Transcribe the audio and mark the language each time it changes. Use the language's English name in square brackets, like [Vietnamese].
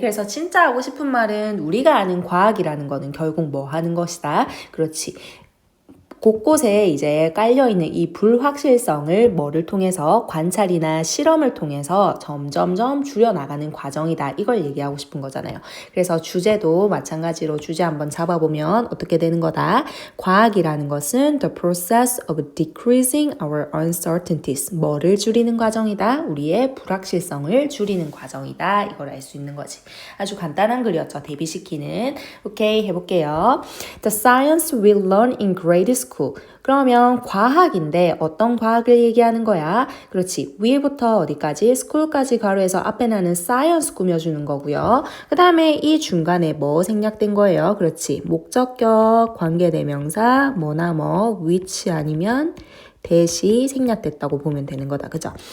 [Korean] 그래서 진짜 하고 싶은 말은 우리가 아는 과학이라는 거는 결국 뭐 하는 것이다? 그렇지. 곳곳에 이제 깔려있는 이 불확실성을 뭐를 통해서 관찰이나 실험을 통해서 점점점 줄여나가는 과정이다. 이걸 얘기하고 싶은 거잖아요. 그래서 주제도 마찬가지로 주제 한번 잡아보면 어떻게 되는 거다? 과학이라는 것은 [English] the process of decreasing our uncertainties. [Korean] 뭐를 줄이는 과정이다? 우리의 불확실성을 줄이는 과정이다. 이걸 알 수 있는 거지. 아주 간단한 글이었죠. 대비시키는. 오케이, 해볼게요. [English] The science we learn in grade school. [Korean] 그러면 과학인데 어떤 과학을 얘기하는 거야? 그렇지. 위부터 어디까지? school까지 가로해서 앞에 나는 science 꾸며주는 거고요. 그 다음에 이 중간에 뭐 생략된 거예요? 그렇지. 목적격, 관계대명사, 뭐나 뭐, which 아니면 대시 생략됐다고 보면 되는 거다. 그죠?